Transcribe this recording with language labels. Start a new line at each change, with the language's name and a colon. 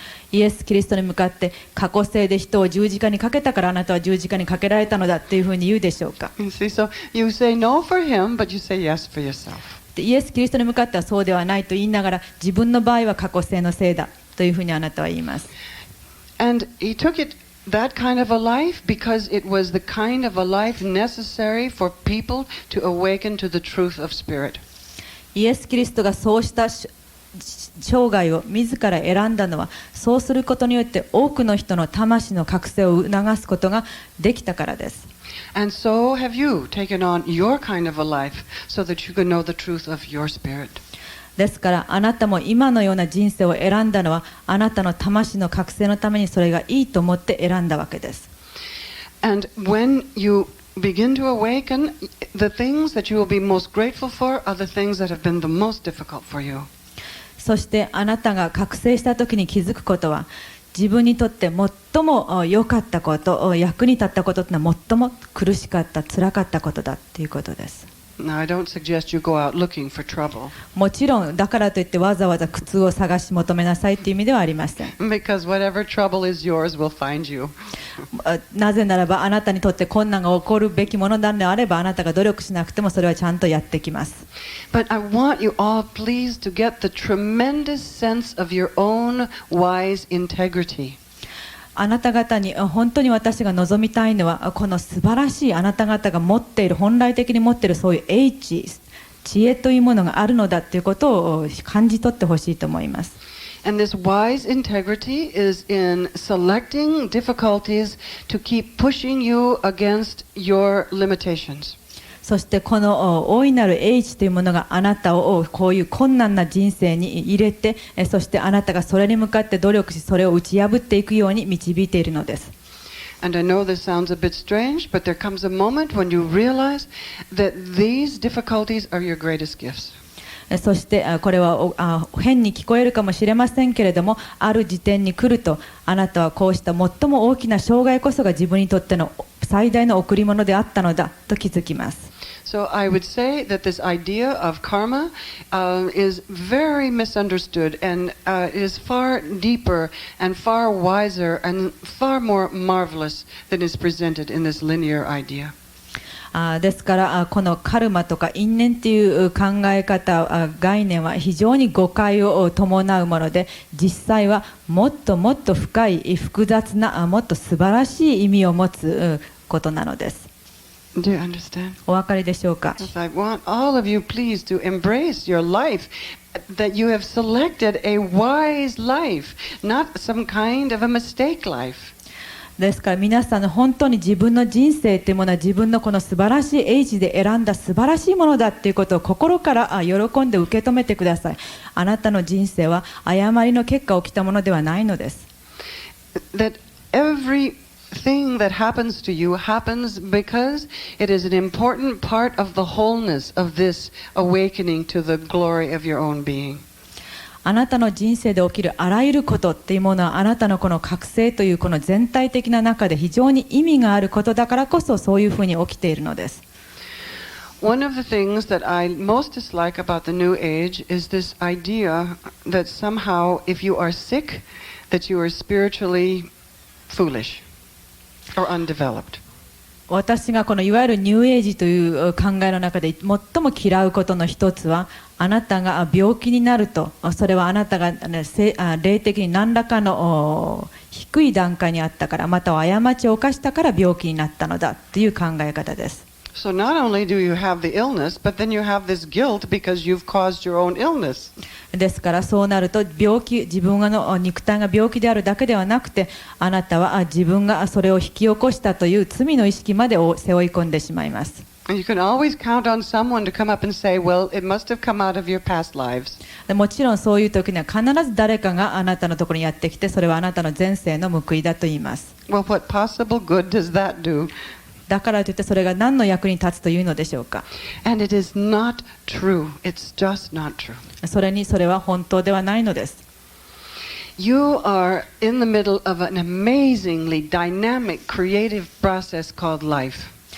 Japanese: イエス・キリストに向かって過去世で人を十字架にかけたからあなたは十字架にかけられたのだっていうふうに言うでしょうか。
English: You see, so you say no for him, but you say yes for yourself.
Japanese: イエス・キリストに向かってはそうではないと言いながら自分の場合は過去世のせいだというふうにあなたは言います。
English: And he took that kind of a life because it was the kind of a life necessary for people to awaken to the truth of spirit.
Japanese: イエス・キリストがそうした生涯を自ら選んだのはそうすることによって多くの人の魂の覚醒を促すことができたからです。
English: And so have you taken on your kind of a life so that you can know the truth of your spirit.
Japanese: ですからあなたも今のような人生を選んだのはあなたの魂の覚醒のためにそれがいいと思って選んだわけです。
English: And when you begin to awaken, the things that you will be most grateful for are the things that have been the most difficult for you.
Japanese: そしてあなたが覚醒した時に気づくことは自分にとって最も良かったこと役に立ったことというのは最も苦しかった辛かったことだということです。
English: Now, I don't suggest you go out looking for trouble.
Japanese: もちろんだからといってわざわざ苦痛を探し求めなさいという意味ではありません。
English: Because whatever trouble is yours will find you.
Japanese: なぜならばあなたにとって困難が起こるべきものであればあなたが努力しなくてもそれはちゃんとやってきます。
English: But I want you all, please, to get the tremendous sense of your own wise integrity.
Japanese: あなた方に本当に私が望みたいのはこの素晴らしいあなた方が持っている本来的に持っているそういう英知知恵というものがあるのだということを感じ取ってほしいと思います。
English: And this wise integrity is in selecting difficulties to keep pushing you against your limitations.
Japanese: そしてこの大いなる英知というものがあなたをこういう困難な人生に入れてそしてあなたがそれに向かって努力しそれを打ち破っていくように導いているのです。
English: And I know this sounds a bit strange, but there comes a moment when you realize that these difficulties are your greatest gifts.
Japanese: そしてこれは変に聞こえるかもしれませんけれどもある時点に来るとあなたはこうした最も大きな障害こそが自分にとっての最大の贈り物であったのだと気づきます。
English: So I would say that this idea of karma is very misunderstood and is far deeper and far wiser and far more marvelous than is presented in this linear idea.
Japanese: ですからこのカルマとか因縁という考え方概念は非常に誤解を伴うもので実際はもっともっと深い複雑なもっと素晴らしい意味を持つことなのです。
English: Do you understand?
Japanese: お分かりでしょうか。
English: Yes, I want all of you, please, to embrace your life, that you have selected a wise life, not some kind of a mistake life.
Japanese: ですから皆さんの本当に自分の人生というものは自分のこの素晴らしい英知で選んだ素晴らしいものだということを心から喜んで受け止めてください。あなたの人生は誤りの結果起きたものではないのです。
English: That everything that happens to you happens because it is an important part of the wholeness of this awakening to the glory of your own being.
Japanese: あなたの人生で起きるあらゆることっていうものはあなたのこの覚醒というこの全体的な中で非常に意味があることだからこそそういうふうに起きているのです。
English: One of the things that I most dislike about the New Age is this idea that somehow if you are sick, that you are spiritually foolish or undeveloped.
Japanese: 私がこのいわゆるニューエイジという考えの中で最も嫌うことの一つはあなたが病気になるとそれはあなたが霊的に何らかの低い段階にあったからまたは過ちを犯したから病気になったのだという考え方です。
English: So not only do you have the illness, but then you have this guilt because you've caused your own illness.
Japanese: ですからそうなると病気自分の肉体が病気であるだけではなくてあなたは自分がそれを引き起こしたという罪の意識まで背負い込んでしまいます。
English: And you can always count on someone to come up and say, well, it must have come out of your past lives.
Japanese: もちろんそういう時には必ず誰かがあなたのところにやってきてそれはあなたの前世の報いだと言います。
English: Well, what possible good does that do?
Japanese: だからといってそれが何の役に立つというのでしょうか。
English: And it is not true. It's just not true.
Japanese: それは本当ではないのです。
English: You are in the middle of an amazingly dynamic, creative process called life.